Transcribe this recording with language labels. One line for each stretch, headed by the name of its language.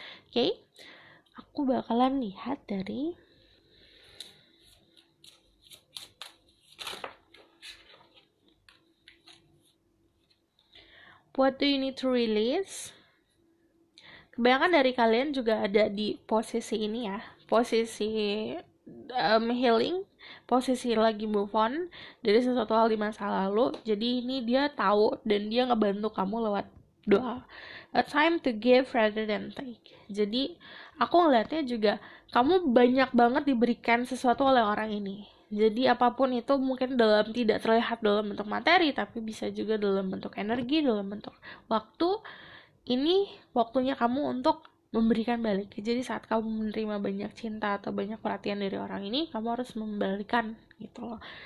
Indonesian: Oke, aku bakalan lihat dari
English: what do you need to release.
Indonesian: Kebanyakan dari kalian juga ada di posisi ini ya, posisi healing, posisi lagi move on dari sesuatu hal di masa lalu. Jadi ini dia tahu dan dia ngebantu kamu lewat doa.
English: A time to give rather than take.
Indonesian: Jadi aku ngeliatnya juga kamu banyak banget diberikan sesuatu oleh orang ini. Jadi apapun itu mungkin tidak terlihat dalam bentuk materi, tapi bisa juga dalam bentuk energi, dalam bentuk waktu. Ini waktunya kamu untuk memberikan balik. Jadi saat kamu menerima banyak cinta atau banyak perhatian dari orang ini, kamu harus membalikan gitu loh.